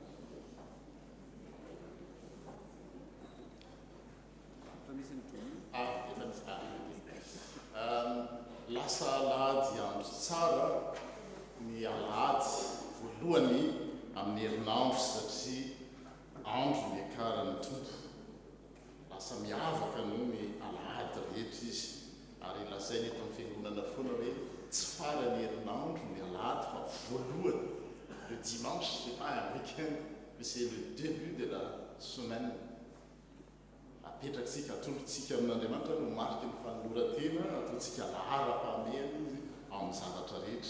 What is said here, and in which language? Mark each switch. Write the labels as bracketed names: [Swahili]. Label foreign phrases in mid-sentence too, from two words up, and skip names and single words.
[Malagasy] Efa misy lasa alahady andro tsara ny alahady voalohany amin'ny herinandro satria andro ny akaran'ny tompo. Lasa miavaka noho ny alahady rehetra izy ary lazainy eto amin'ny fiangonana foana hoe tsy farany herinandro ny alahady fa voalohany [French] le dimanche, c'est pas un week-end mais c'est le début de la semaine. [Malagasy] Apetraksika atolotsika amin'Andriamanitra no mariky ny fanoloran-tena, ataontsika lahara-pahamehana izy amin'ny zavatra rehetra.